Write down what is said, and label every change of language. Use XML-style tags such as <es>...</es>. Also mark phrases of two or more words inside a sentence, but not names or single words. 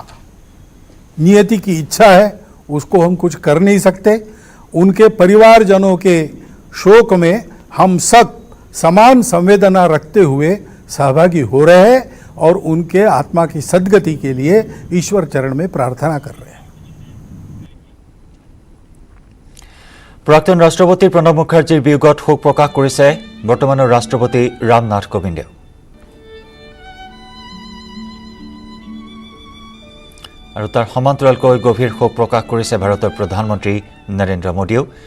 <hi>नियति की इच्छा है, उसको हम कुछ कर नहीं सकते। उनके परिवारजनों के शोक में हम सब समान संवेदना रखते हुए सहभागी हो रहे हैं और उनके आत्मा की सद्गति के लिए ईश्वर चरण में प्रार्थना कर रहे हैं।</hi> <as>প্ৰাক্তন ৰাষ্ট্ৰপতি প্ৰণৱ মুখাৰ্জীৰ বিয়োগত শোক প্ৰকাশ কৰিছে বৰ্তমানৰ ৰাষ্ট্ৰপতি ৰামনাথ কোবিন্দে। আৰু তাৰ সমান্তৰালকৈ গভীৰ শোক প্ৰকাশ কৰিছে ভাৰতৰ প্ৰধানমন্ত্ৰী নৰেন্দ্ৰ মোদীয়েও।</as>